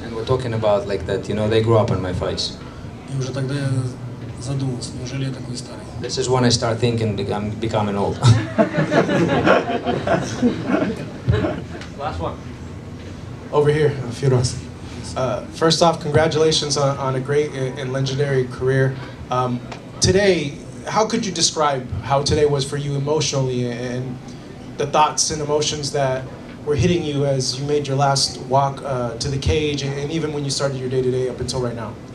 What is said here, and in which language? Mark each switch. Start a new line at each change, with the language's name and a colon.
English: And we're talking about like that, they grew up on my fights.
Russian: И уже тогда я задумался, неужели я такой старый?
English: This is when I start thinking I'm becoming old. Last one. Over here, Fedor. First off, congratulations on a great and legendary career. Today, how could you describe how today was for you emotionally and the thoughts and emotions that were hitting you as you made your last walk to the cage and even when you started your day-to-day up until right now?